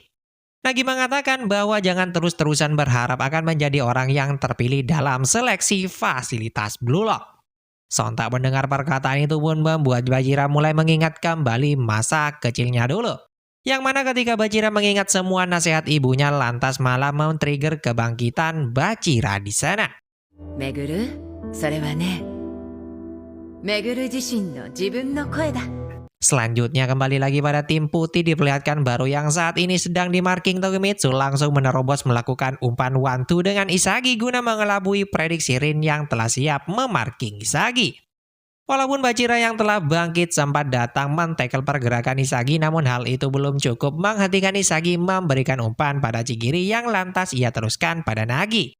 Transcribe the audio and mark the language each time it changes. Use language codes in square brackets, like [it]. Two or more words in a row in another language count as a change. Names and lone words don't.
[id] Nagi mengatakan bahwa jangan terus-terusan berharap akan menjadi orang yang terpilih dalam seleksi fasilitas Blue Lock. Sontak mendengar perkataan itu pun membuat Bachira mulai mengingat kembali masa kecilnya dulu. Yang mana ketika Bachira mengingat semua nasihat ibunya lantas malah men-trigger kebangkitan Bachira di sana. [ja] めぐる、それはね、めぐる自身の自分の声だ。 [id] Selanjutnya kembali lagi pada tim putih, diperlihatkan Baru yang saat ini sedang dimarking Tokimitsu langsung menerobos melakukan umpan 1-2 dengan Isagi guna mengelabui prediksi Rin yang telah siap memarking Isagi. Walaupun Bachira yang telah bangkit sempat datang men-tackle pergerakan Isagi, namun hal itu belum cukup menghentikan Isagi memberikan umpan pada Chigiri yang lantas ia teruskan pada Nagi.